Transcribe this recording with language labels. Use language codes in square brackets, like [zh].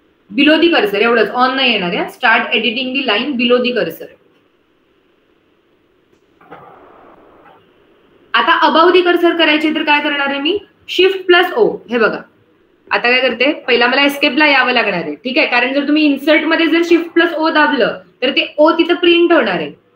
[en] below the cursor [mr] एवढंच, on नाही येणार आहे. [en] Start editing the line below the cursor. [mr] आता अबाव दी कर्सर करायचे तर काय करणार आहे मी, शिफ्ट प्लस ओ. हे बघा आता काय करते, पहिला मला एस्केपला यावं लागणार आहे, ठीक आहे, कारण जर तुम्ही इन्सर्ट मध्ये जर शिफ्ट प्लस ओ दाबलं तर ते ओ तिथं प्रिंट होणार आहे.